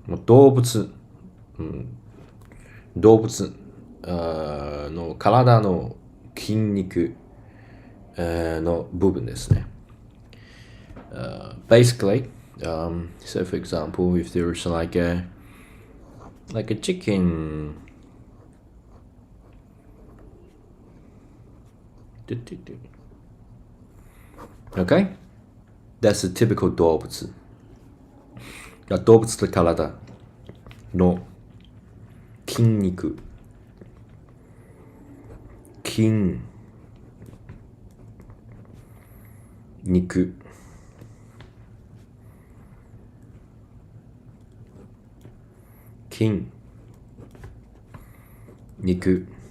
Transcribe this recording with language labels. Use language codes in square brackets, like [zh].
[ja] 動物、動物の体の筋肉の部分ですね。 [en] Basically, so for example, if there's like a chicken, okay, that's a typical 動物。 [ja] 動物の体の筋肉、筋肉、筋肉。